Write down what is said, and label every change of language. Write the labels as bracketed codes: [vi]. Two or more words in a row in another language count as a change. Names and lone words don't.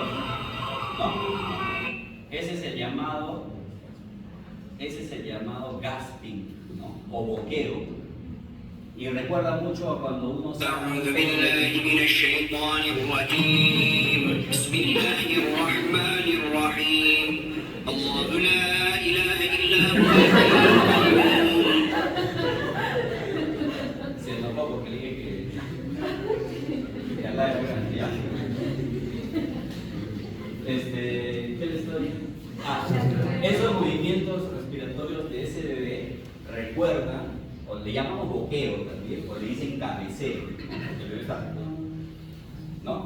[es] ¿No? Ese es el llamado gasping, ¿no? O boqueo. Y recuerda mucho a cuando uno se... [ar] أعوذ بالله من الشيطان الرجيم بسم الله الرحمن الرحيم الله لا إله إلا هو [es] Se enojó porque le dije que Allah era grande, ¿ya? ¿Qué le estoy? Esos movimientos respiratorios de ese bebé recuerdan, o le llamamos boqueo también, o le dicen cabeceo, el bebé está, ¿no?